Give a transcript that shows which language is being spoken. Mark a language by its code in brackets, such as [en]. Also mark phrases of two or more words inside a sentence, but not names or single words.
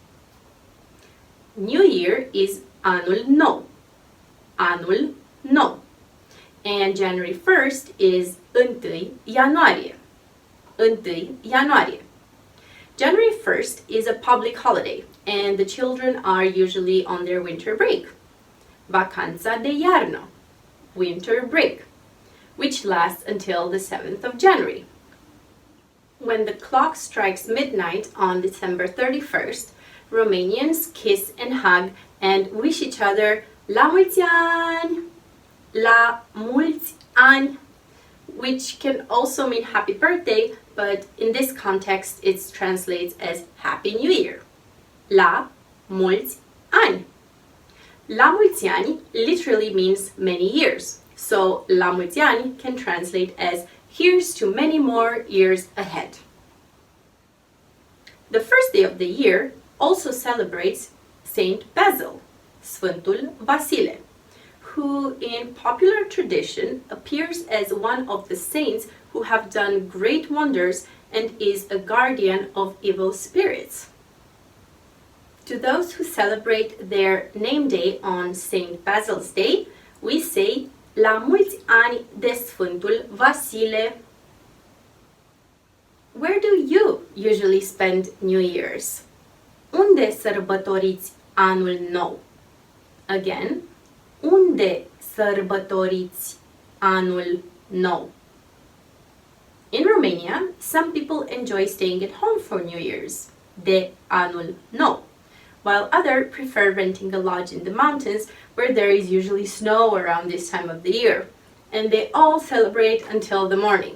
[en] New Year is [ro] Anul Nou. Anul Nou. [en] And January 1st is [ro] 1 Ianuarie. 1 Ianuarie. [en] January 1st is a public holiday and the children are usually on their winter break. [ro] Vacanța de iarnă, [en] winter break, which lasts until the 7th of January. When the clock strikes midnight on December 31st, Romanians kiss and hug and wish each other [ro] La mulți ani! La mulți ani! [en] Which can also mean happy birthday, but in this context it translates as Happy New Year. [ro] La mulți ani! La mulți ani [en] literally means many years, so [ro] La mulți ani [en] can translate as here's to many more years ahead. The first day of the year also celebrates Saint Basil, [ro] Sfântul Vasile, [en] who in popular tradition appears as one of the saints who have done great wonders and is a guardian of evil spirits. To those who celebrate their name day on Saint Basil's Day, we say [ro] La mulți ani de Sfântul Vasile. [en] Where do you usually spend New Year's? [ro] Unde sărbătoriți Anul Nou? [en] Again, [ro] unde sărbătoriți Anul Nou? [en] In Romania, some people enjoy staying at home for New Year's, [ro] de Anul Nou, [en] while others prefer renting a lodge in the mountains where there is usually snow around this time of the year, and they all celebrate until the morning.